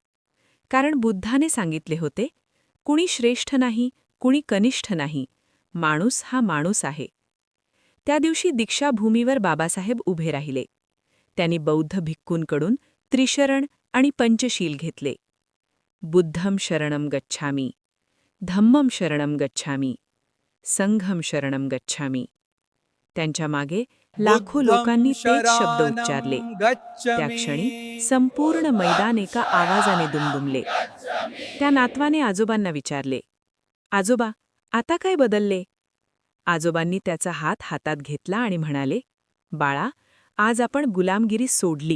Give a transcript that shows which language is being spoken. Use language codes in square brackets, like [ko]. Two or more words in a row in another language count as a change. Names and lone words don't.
[mr] कारण बुद्धाने सांगितले होते, कुणी श्रेष्ठ नाही, कुणी कनिष्ठ नाही, माणूस हा माणूस आहे. त्या दिवशी दीक्षाभूमीवर बाबासाहेब उभे राहिले. त्यांनी बौद्ध भिक्खूंकडून त्रिशरण आणि पंचशील घेतले. [pi] बुद्धम शरणम गच्छामी, धम्मम शरणम गच्छामी, संघम शरणम गच्छामी. [mr] त्यांच्या मागे लाखो लोकांनी तेच शब्द उच्चारले. त्या क्षणी संपूर्ण मैदान एका आवाजाने दुमदुमले. त्या नातवाने आजोबांना विचारले, आजोबा, आता काय बदलले? आजोबांनी त्याचा हात हातात घेतला आणि म्हणाले, बाळा, आज आपण गुलामगिरी सोडली.